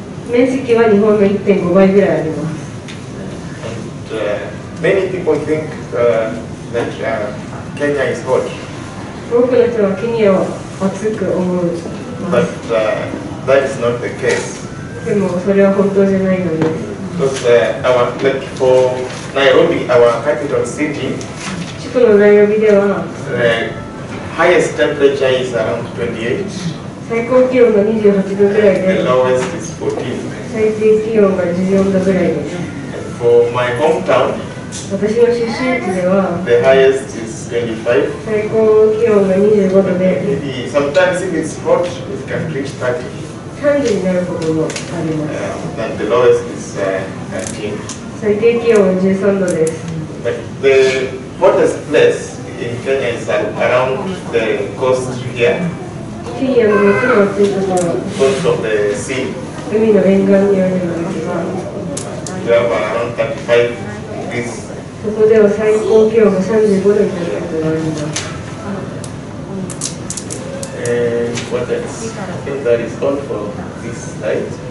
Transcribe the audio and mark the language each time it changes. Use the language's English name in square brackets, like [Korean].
[Japanese] 面積は日本の 1.5 倍ぐらいあります。 [English] And many people think that Kenya is hot. [Japanese] 多くの人はケニアを暑く思う。 [English] But that is not the case. [Japanese] でもそれは本当じゃないのです。 [English] Because like for Nairobi, our capital city, [Japanese] 首都のナイロビでは [English] the highest temperature is around 28. [Japanese] 最高気温が28度ぐらい [English] The [Japanese] で、 [English] lowest is 14. [Japanese] 最低気温が14度ぐらいです。 [English] And for my hometown, [Japanese] 私の出身地では [English] the highest is 25. [Japanese] 最高気温が25度で、 [English] Maybe sometimes if it's hot, it can reach 30. [Japanese] 30になることもあります。 [English] And the lowest is 13. [Japanese] 最低気温は13度です。 [English] But the hottest place in Kenya is around the coast here, [Japanese] ケニアの最も暑いところは [English] coast of the sea. [Japanese] 海の沿岸にあるのですが、 [English] We have around 35 degrees. [Japanese] そこでは最高気温が35度になることがあります。 [English] And what else? I think that is all for this slide.